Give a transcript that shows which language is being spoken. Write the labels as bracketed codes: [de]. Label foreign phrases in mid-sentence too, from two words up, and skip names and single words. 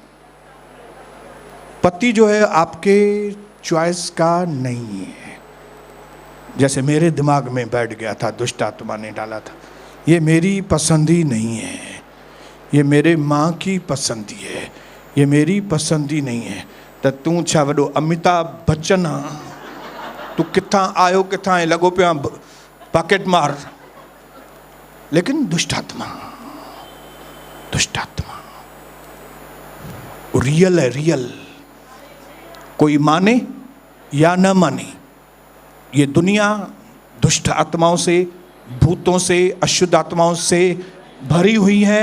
[hi] पति जो है आपके चॉइस का नहीं है। जैसे मेरे दिमाग में बैठ गया था, दुष्ट आत्मा ने डाला था, ये मेरी पसंदी नहीं है, ये मेरे माँ की पसंदी है, ये मेरी पसंदी नहीं है। [sd] तो तू छा वॾो अमिताभ बच्चन हाँ, तू किथां आयो किथां है, लॻो पिया पॉकेट मार। [hi] लेकिन दुष्ट आत्मा, दुष्ट आत्मा रियल है, रियल। कोई माने या न माने, ये दुनिया दुष्ट आत्माओं से, भूतों से, अशुद्ध आत्माओं से भरी हुई है।